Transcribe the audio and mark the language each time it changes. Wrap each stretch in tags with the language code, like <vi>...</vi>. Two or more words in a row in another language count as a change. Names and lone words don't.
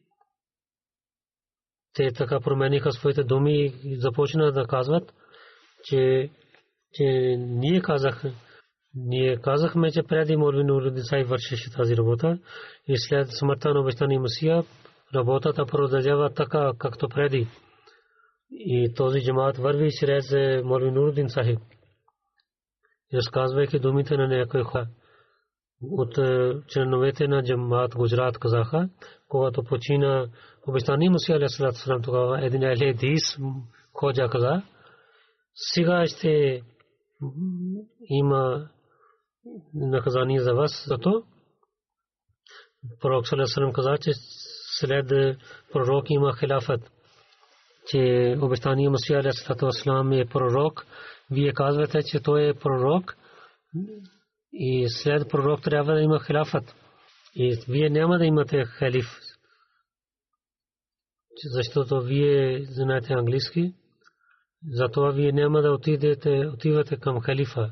<bg>Те така промениха своите думи и започна да казват, че ние казахме, че преди Молви Нурудин Сахиб вършеше тази работа и след смъртта на обещания Масия работата продължава така, както преди. И този джамаат върви чрез Молви Нурудин Сахиб. Разказвайки думите на някои хора от членовете на джамаат Гуджрат казаха, когато почина обещания Масия</bg> <ar>عليه السلام,</ar> <bg>тогава един ахле хадис ходжа каза, сега ще има наказание за вас, зато пророк</bg> <ar>صلى الله عليه وسلم</ar> <bg>каза, че след пророк има хилафат, че обещания Масия</bg> <ar>عليه وسلم</ar> <bg>е пророк. Вие казвате, че той е пророк и след пророк трябва да има хилафат. И вие няма да имате халиф, защото вие знаете английски, затова вие няма да отивате към халифа.</bg>